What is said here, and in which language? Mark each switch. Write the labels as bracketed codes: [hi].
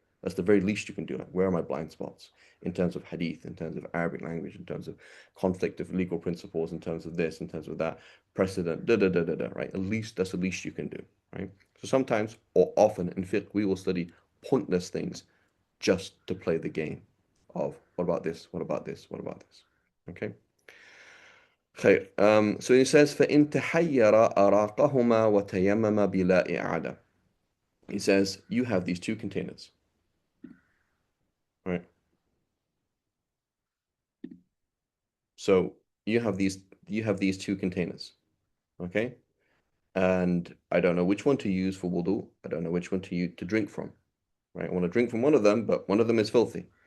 [en] That's the very least you can do. Like, where are my blind spots in terms of hadith, in terms of Arabic language, in terms of conflict of legal principles, in terms of this, in terms of that, precedent, right? At least that's the least you can do, right? So sometimes or often in fiqh, we will study pointless things just to play the game of what about this? What about this? What about this? Okay. خير. So he says [ar] فإن تحير أراقهما وتيمم بلا إعادة. [en] He says you have these two containers, right? So you have these two containers, okay? And I don't know which one to use for wudu. I don't know which one to drink from, right? I want to drink from one of them, but one of them is filthy.